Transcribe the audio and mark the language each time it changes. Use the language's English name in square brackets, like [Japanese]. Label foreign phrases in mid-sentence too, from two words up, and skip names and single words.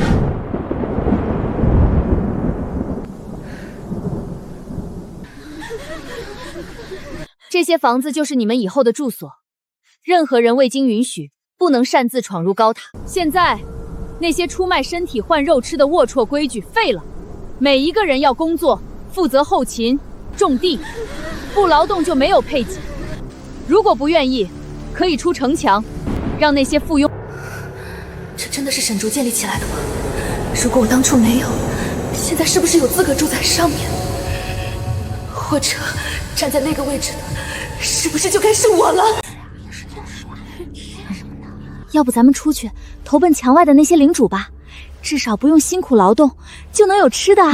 [Chinese] 這些房子就是你們以後的住所，任何人未經允許，不能擅自闖入高塔。現在，那些出賣身體換肉吃的齷齪規矩廢了，每一個人要工作，負責後勤、種地，不勞動就沒有配給。如果不願意，可以出城牆，讓那些附庸。這真的是沈竹建立起來的嗎？如果我當初沒有，現在是不是有資格住在上面？或者站在那個位置的，是不是就該是我了？要不咱們出去投奔牆外的那些領主吧，至少不用辛苦勞動，就能有吃的啊！